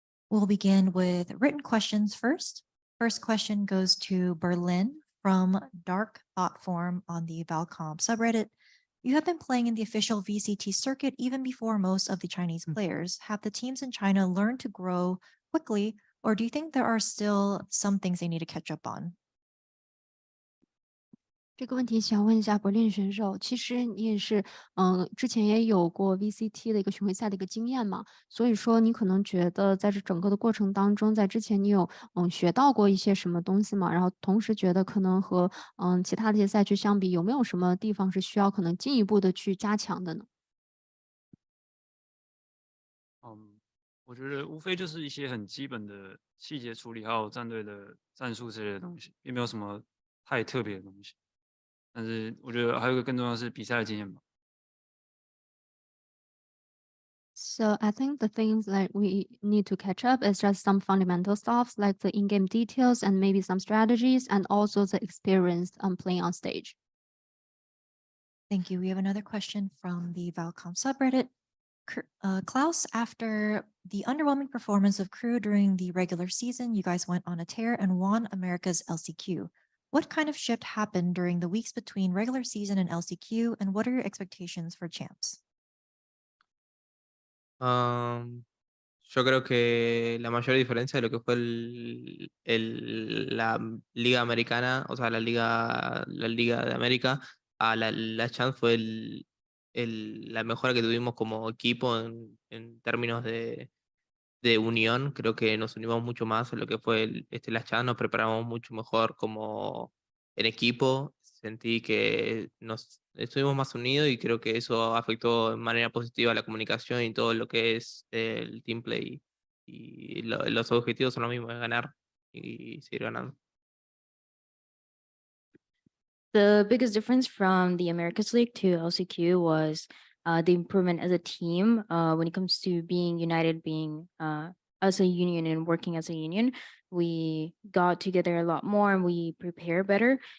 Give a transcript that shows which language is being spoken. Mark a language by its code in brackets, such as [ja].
[en] We'll begin with written questions first. First question goes to BerLIN from Dark Thought Form on the Valcom subreddit. You have been playing in the official VCT circuit even before most of the Chinese players. Have the teams in China learned to grow quickly, or do you think there are still some things they need to catch up on? [zh] 这个问题想问一下BerLIN选手，其实你也是，之前也有过 VCT 的一个巡回赛的一个经验嘛，所以说你可能觉得在这整个的过程当中，在之前你有学到过一些什么东西吗？然后同时觉得可能和其他的一些赛区相比，有没有什么地方是需要可能进一步的去加强的呢？我觉得无非就是一些很基本的细节处理，还有战队的战术之类的东西，并没有什么太特别的东西。但是我觉得还有一个更重要的是比赛的经验吧。 [en] So I think the things that we need to catch up is just some fundamental stuff like the in-game details and maybe some strategies and also the experience playing on stage. Thank you. We have another question from the Valcom subreddit. Klaus, after the underwhelming performance of KRU during the regular season, you guys went on a tear and won America's LCQ. What kind of shift happened during the weeks between regular season and LCQ, and what are your expectations for champs? [es] Yo creo que la mayor diferencia de lo que fue la Liga Americana, o sea, la Liga de América, a la Chance fue la mejora que tuvimos como equipo en términos de unión. Creo que nos unimos mucho más en lo que fue la Chance, nos preparamos mucho mejor como en equipo. Sentí que nos estuvimos más unidos y creo que eso afectó de manera positiva la comunicación y todo lo que es el team play. Y los objetivos son los mismos, es ganar y seguir ganando. [en] The biggest difference from the Americas League to LCQ was the improvement as a team when it comes to being united, being as a union and working as a union. We got together a lot more and we prepare better.